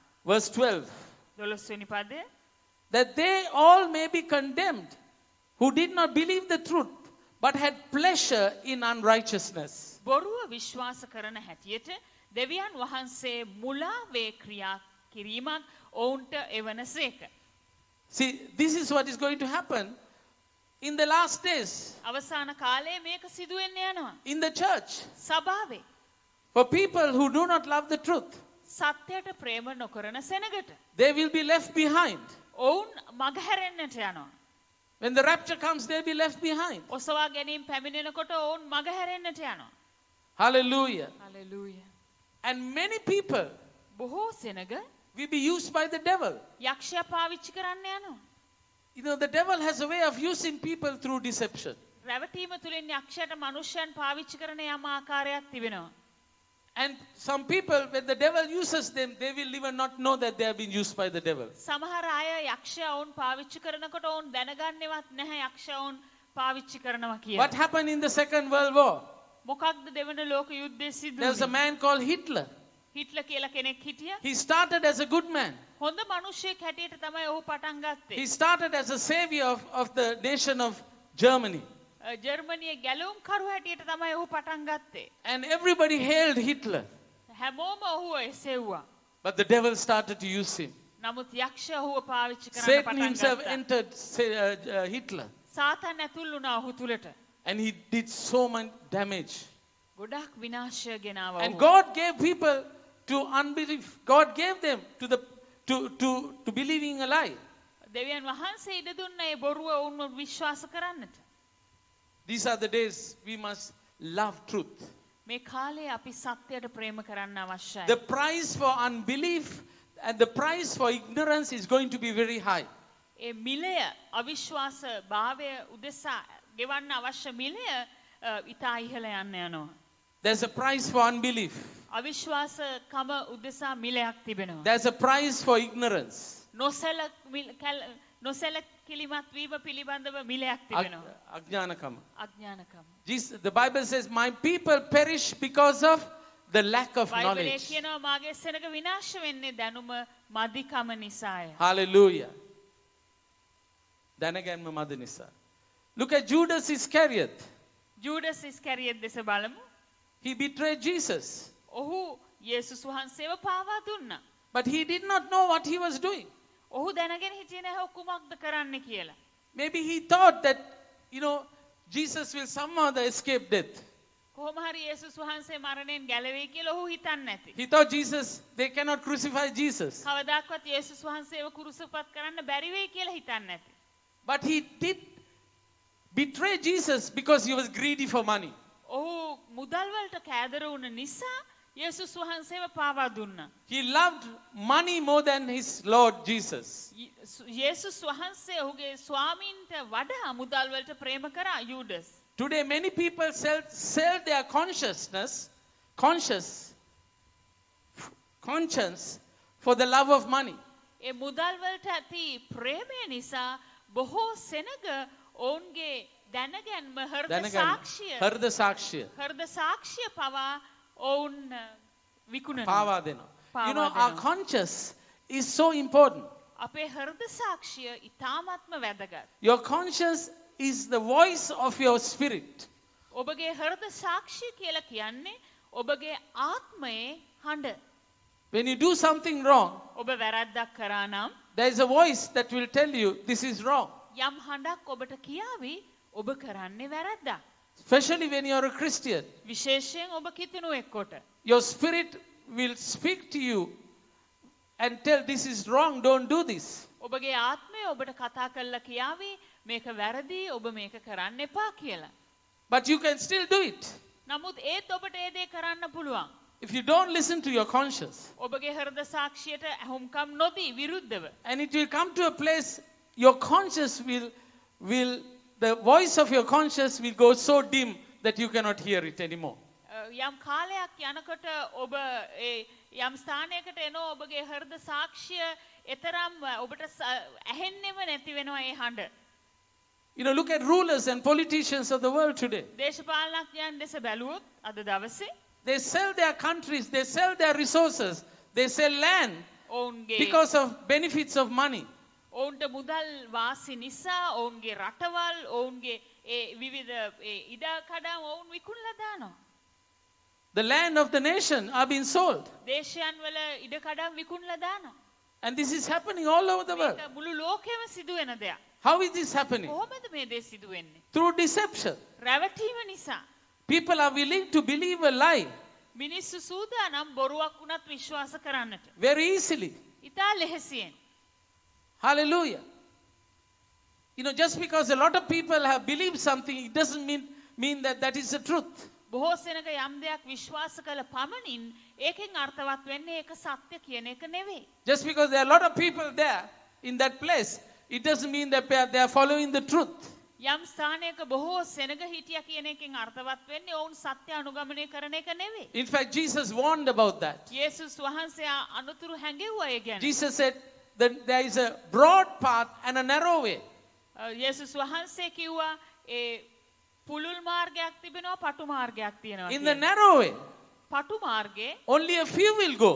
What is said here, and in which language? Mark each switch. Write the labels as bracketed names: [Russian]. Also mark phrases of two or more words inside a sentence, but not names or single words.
[English] Verse 12. [Sinhala] 12 වෙනි පදය. [English] That they all may be condemned who did not believe the truth but had pleasure in unrighteousness. [Sinhala] බොරුව විශ්වාස කරන හැටියට දෙවියන් වහන්සේ මුලාවේ ක්‍රියා කිරීමක් ඔවුන්ට එවනසේක. [English] See, this is what is going to happen in the last days [Sinhala] අවසාන කාලයේ මේක සිදු වෙන්න යනවා. [English] in the church. [Sinhala] සභාවේ [English] For people who do not love the truth, [Sinhala] සත්‍යයට ප්‍රේම නොකරන සෙනගට [English] they will be left behind. [Sinhala] ඔවුන් මගහැරෙන්නට යනවා. [English] When the rapture comes, they'll be left behind. [Sinhala] ඔසවා ගැනීම පැමිණෙනකොට ඔවුන් මගහැරෙන්නට යනවා. [English] Hallelujah. [Sinhala] හලෙලූයා. [English] And many people [Sinhala] බොහෝ සෙනග [English] will be used by the devil. [Sinhala] යක්ෂයා පාවිච්චි කරන්න යනවා. [English] You know, the devil has a way of using people through deception. [Sinhala] රැවටීම තුළින් යක්ෂයාට මනුෂ්‍යයන් පාවිච්චි කරන යම් ආකාරයක් තිබෙනවා. [English] And some people, when the devil uses them, they will even not know that they have been used by the devil. [Sinhala] සමහර අය යක්ෂයා ඔවුන් පාවිච්චි කරනකොට ඔවුන් දැනගන්නේවත් නැහැ යක්ෂයා ඔවුන් පාවිච්චි කරනවා කියලා. [English] What happened in the Second World War? [Sinhala] මොකක්ද දෙවන ලෝක යුද්ධයේ සිදු [English] There was a [Sinhala] වුනේ? [English] man called Hitler. [Sinhala] හිට්ලර් කියලා කෙනෙක් හිටියා. [English] He started as a good man. [Sinhala] හොඳ මිනිහෙක් හැටියට තමයි ඔහු පටන් ගත්තේ. [English] He started as a savior of the nation of Germany. [Sinhala] ජර්මනියේ ගැලවුම් කරු හැටියට තමයි ඔහු පටන් ගත්තේ. [English] And everybody hailed Hitler. [Sinhala] හැමෝම ඔහුව එසෙව්වා. [English] But the devil started to use him. [Sinhala] නමුත් යක්ෂයා ඔහුව පාවිච්චි කරන්න [English] Satan [Sinhala] පටන් [English] himself [Sinhala] ගත්තා. [English] entered Hitler. [Sinhala] සාතන් ඇතුල් වුණා ඔහු තුලට. [English] And he did so much damage. [Sinhala] ගොඩක් විනාශය ගෙනාවා [English] And [Sinhala] ඔහු. [English] God gave people to unbelief. God gave them to believing a lie. [Sinhala] දෙවියන් වහන්සේ ඉඩ දුන්න ඒ බොරුව ඔවුන්ව විශ්වාස කරන්නට. [English] These are the days we must love truth. [Sinhala] මේ කාලේ අපි සත්‍යයට ප්‍රේම කරන්න අවශ්‍යයි. [English] The price for unbelief and the price for ignorance is going to be very high. [Sinhala] ඒ මිලය අවිශ්වාස භාවය උදෙසා ගෙවන්න අවශ්‍ය මිලය ඉතා ඉහළ යන්න යනවා. [English] There's a price for unbelief. [Sinhala] අවිශ්වාස කම උදෙසා මිලයක් තිබෙනවා. [English] There's a price for ignorance. [Sinhala] නොසැලකිලිමත් වීම පිළිබඳව මිලයක් තිබෙනවා. Ajnanakam. අඥානකම. [English] The Bible says, my people perish because of the lack of [Sinhala] බයිබලයේ [English] knowledge. [Sinhala] කියනවා මාගේ සෙනග විනාශ වෙන්නේ දැනුම මදිකම නිසාය. Hallelujah. දැනගැන්ම මදනිසා. [English] Look at Judas Iscariot. [Sinhala] ජූඩස් ඉස්කැරියට් දෙස බලමු. [English] He betrayed Jesus. [Sinhala] ඔහු යේසුස් වහන්සේව පාවා දුන්නා. [English] But he did not know what he was doing. [Sinhala] ඔහු දැනගෙන හිටියේ නැහැ ඔහු කුමක්ද කරන්න කියලා. [English] Maybe he thought that, Jesus will somehow escape death. [Sinhala] කොහොම හරි යේසුස් වහන්සේ මරණයෙන් ගැලවෙයි කියලා ඔහු හිතන්නේ නැති. [English] He thought they cannot crucify Jesus. [Sinhala] කවදාක්වත් යේසුස් වහන්සේව කුරුසපත් කරන්න බැරි වෙයි කියලා හිතන්නේ නැති. [English] But he did betray Jesus because he was greedy for money. [Sinhala] ඔහු මුදල් වලට කෑදර වුණ නිසා යේසුස් වහන්සේව පාවා දුන්නා. [English] He loved money more than his Lord Jesus. [Sinhala] යේසුස් වහන්සේ ඔහුගේ ස්වාමීන්ට වඩා මුදල් වලට ප්‍රේම කරා යූඩස්. [English] Today many people sell their conscience for the love of money. [Sinhala] ඒ මුදල් වලට ඇති ප්‍රේමය නිසා බොහෝ සෙනග ඔවුන්ගේ දැනගැන්ම හෘද සාක්ෂිය. හෘද සාක්ෂිය පවා ඔවුන් විකුණනවා. පාවා දෙන. පාවා [English] Our [Sinhala] දෙනවා. [English] conscience is so important. [Sinhala] අපේ හෘද සාක්ෂිය ඉතාමත්ම වැදගත්. [English] Your conscience is the voice of your spirit. [Sinhala] ඔබගේ හෘද සාක්ෂිය කියලා කියන්නේ ඔබගේ ආත්මයේ හඬ. [English] When you do something wrong, [Sinhala] ඔබ වැරද්දක් කරා නම් [English] there is a voice that will tell you this is wrong. [Sinhala] යම් හඬක් ඔබට කියාවි ඔබ කරන්නේ වැරද්දක්. [English] Especially when you are a Christian. [Sinhala] විශේෂයෙන් ඔබ කිතුණුවෙක් කොට. [English] Your spirit will speak to you and tell this is wrong, don't do this. [Sinhala] ඔබගේ ආත්මය ඔබට කතා කරලා කියාවි මේක වැරදි ඔබ මේක කරන්න එපා කියලා. [English] But you can still do it. [Sinhala] නමුත් ඒත් ඔබට ඒ දේ කරන්න පුළුවන්. [English] If you don't listen to your conscience. [Sinhala] ඔබගේ හෘද සාක්ෂියට ඇහුම්කම් නොදී විරුද්ධව. [English] And it will come to a place, your conscience the voice of your conscience will go so dim that you cannot hear it anymore. [Sinhala] යම් කාලයක් යනකොට ඔබ යම් ස්ථානයකට එනවා ඔබගේ හෘද සාක්ෂිය එතරම් ඔබට ඇහෙන්නේම නැති වෙනවා ඒ හඬ. [English] Look at rulers and politicians of the world today. [Sinhala] දේශපාලනඥයන් දෙස බැලුවොත් අද දවසේ [English] They sell their countries, they sell their resources, they sell land [Sinhala] ඔවුන්ගේ [English] because of benefits of money. [Sinhala] ඔවුන්ට මුදල් වාසි නිසා ඔවුන්ගේ රටවල් ඔවුන්ගේ විවිධ ඉඩකඩම් ඔවුන් විකුණලා දානවා. [English] The land of the nation are being sold. [Sinhala] දේශයන් වල ඉඩකඩම් විකුණලා දානවා. [English] And this is happening all over the world. [Sinhala] මේක මුළු ලෝකෙම සිදුවෙන දෙයක්. [English] How is this happening? [Sinhala] කොහොමද මේ දේ සිදුවෙන්නේ? [English] Through deception. [Sinhala] රැවටීම නිසා. [English] People are willing to believe a lie [Sinhala] මිනිස්සු සූදානම් බොරුවක් වුණත් විශ්වාස කරන්නට. [English] very easily. [Sinhala] ඉතා ලෙහෙසියෙන්. [English] Hallelujah. just because a lot of people have believed something, it doesn't mean that that is the truth. [Sinhala] බොහෝ සෙනග යම් දෙයක් විශ්වාස කළ පමණින් ඒකෙන් අර්ථවත් වෙන්නේ ඒක සත්‍ය කියන එක නෙවෙයි. [English] Just because there are a lot of people there in that place, it doesn't mean that they are following the truth. [Sinhala] යම් ස්ථානයක බොහෝ සෙනග හිටියා කියන එකෙන් අර්ථවත් වෙන්නේ ඔවුන් සත්‍ය අනුගමනය කරන එක නෙවෙයි. [English] In fact, Jesus warned about that. [Sinhala] යේසුස් වහන්සේ අනුතුරු හැඟෙව්වා ඒ ගැන. [English] Jesus said that there is a broad path and a narrow way. [Sinhala] යේසුස් වහන්සේ කිව්වා ඒ පුළුල් මාර්ගයක් තිබෙනවා පටු මාර්ගයක් තියෙනවා. [English] In the narrow way, [Sinhala] පටු මාර්ගේ [English] only a few will go.